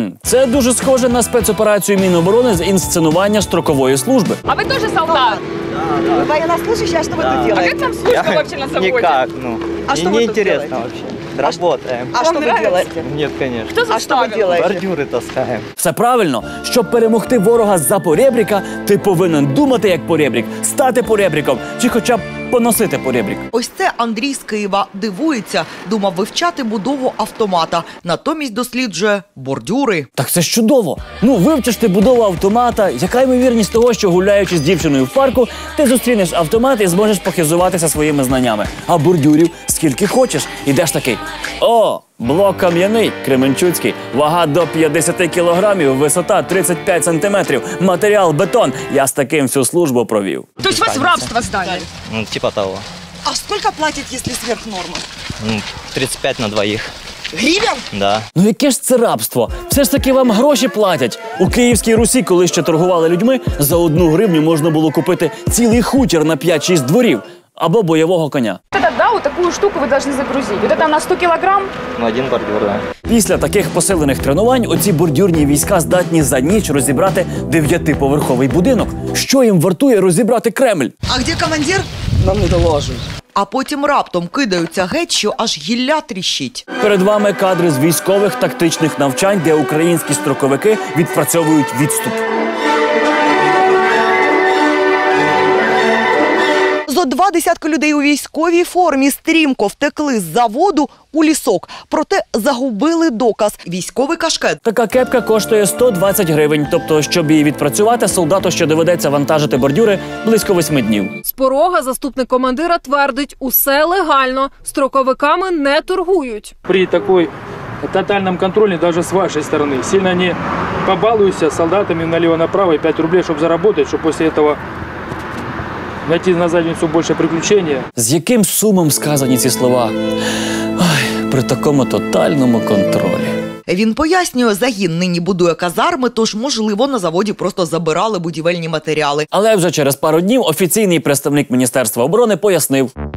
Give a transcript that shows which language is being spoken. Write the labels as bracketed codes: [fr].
[uk] Це дуже схоже на спецоперацію Міноборони з інсценування строкової служби. [ru] А вы тоже солдат? Да. Вы военнослужащий, а что вы тут делаете? А как вам служба вообще на заводе? Никак, А что вы тут делаете? вообще. Работаем. А что вы делаете? Нет, конечно. Кто А что вы делаете? Бордюры таскаем. Все правильно. [uk] Щоб перемогти ворога з-за поребріка, ти повинен думати як поребрік, стати поребріком, чи хоча б поносити поребрік. Ось це Андрій з Києва дивується. Думав вивчати будову автомата. Натомість досліджує бордюри. Так це ж чудово. Ну, вивчиш ти будову автомата, яка ймовірність того, що гуляючи з дівчиною в парку, ти зустрінеш автомат і зможеш похизуватися своїми знаннями. А бордюрів скільки хочеш. Ідеш такий: о, блок кам'яний, кременчуцький, вага до 50 кілограмів, висота 35 сантиметрів, матеріал бетон. Я з таким всю службу провів. [ru] То есть вас в рабство сдали? Ну, типа того. А сколько платят, если сверх нормы? Ну, 35 на двоих. Гривен? Да. [uk] Ну яке ж це рабство? Все ж таки вам гроші платять. У Київській Русі, коли ще торгували людьми, за 1 гривню можна було купити цілий хутір на 5-6 дворів. Або бойового коня. [ru] Да, вот такую штуку вы должны загрузить. Вот это на 100 килограмм? Ну, 1 бордюр, да. [uk] Після таких посилених тренувань оці бордюрні війська здатні за ніч розібрати 9-поверховий будинок. Що їм вартує розібрати Кремль? [ru] А где командир? Нам не доложили. [uk] А потім раптом кидаються геть, що аж гілля тріщить. Перед вами кадри з військових тактичних навчань, де українські строковики відпрацьовують відступ. Зо 20 людей у військовій формі стрімко втекли з заводу у лісок. Проте загубили доказ – військовий кашкет. Така кепка коштує 120 гривень. Тобто, щоб її відпрацювати, солдату ще доведеться вантажити бордюри близько 8 днів. З порога заступник командира твердить, усе легально, строковиками не торгують. [ru] При такой тотальном контроле даже с вашей стороны сильно не побалуйся солдатами налево-направо и 5 рублей, чтобы заработать, чтобы после этого найти на задницу больше приключения. [uk] З яким сумом сказані ці слова? Ой, при такому тотальному контролі. Він пояснює, загін нині будує казарми, тож, можливо, на заводі просто забирали будівельні матеріали. Але вже через пару днів офіційний представник Міністерства оборони пояснив.